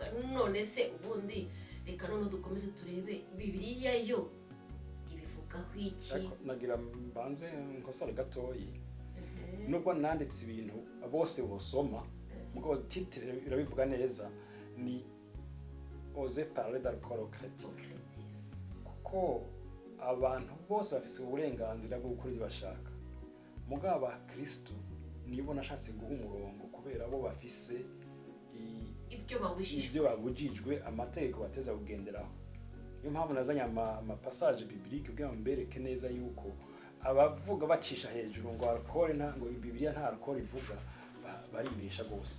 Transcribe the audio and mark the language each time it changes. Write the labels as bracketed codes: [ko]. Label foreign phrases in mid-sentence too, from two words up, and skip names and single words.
[rw] None se ubundi reka none dukomeze turebe Bibiliya yo ibivugaho iki? Nagira mbanze nkosore gatoyi, nubwo nanditse ibintu bose bosoma, mugabo titre irabivuga neza, ni oser parler d'alcool aux chrétiens, kuko abantu bose bafise uburenganzira bwo gukora ibyo bashaka, mugabo abakristo nibo nashatse guha umurongo kubera bo bafise ibyo babujijwe amategeko bateza kugenderaho. Niyo mpamvu nazanye ama [fr] passage biblique [rw] kugira ngo mbereke neza yuko abavuga bacisha hejuru ngo alcool ngo Bibiliya nta alcool ivuga baribesha gose.